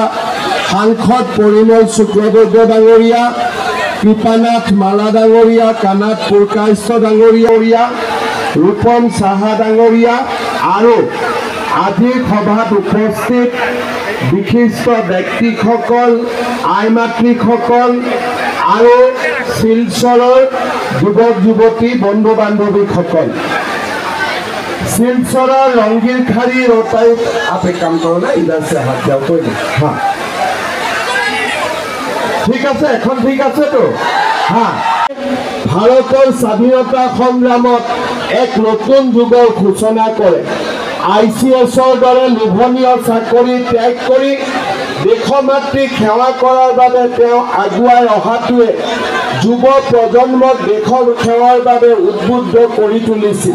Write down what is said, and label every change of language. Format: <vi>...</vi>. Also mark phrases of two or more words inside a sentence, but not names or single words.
<as>সাংসদ পৰিমল শুক্লবৈদ্য ডাঙৰীয়া, কৃপানাথ মালা ডাঙৰীয়া, কানাথ পুৰকাশ্য ডাঙৰীয়া, ৰূপম সাহা ডাঙৰীয়া আৰু আজিৰ সভাত উপস্থিত বিশিষ্ট ব্যক্তিসকল, আই মাতৃসকল আৰু শিলচৰৰ যুৱক যুৱতী বন্ধু বান্ধৱীসকল। শিলচৰৰ ৰঙ্গিৰখাড়ি রোটারিত</as> <hi>आप एक काम करो ना, इधर से हाथ जाओ कोई नहीं।</hi> <as>हाँ ঠিক আছে, এখন ঠিক আছে তো। হ্যাঁ, ভারতের স্বাধীনতা সংগ্রামত এক নতুন যুগৰ সূচনা কৰে। ICSৰ দৰে লোভনীয় চাকৰি ত্যাগ কৰি দেশমাতৃক সেৱা কৰাৰ বাবে তেওঁ আগুৱাই অহাটোৱে যুৱ প্ৰজন্মক দেশৰ সেৱাৰ বাবে উদ্বুদ্ধ কৰি তুলিছিল।</as>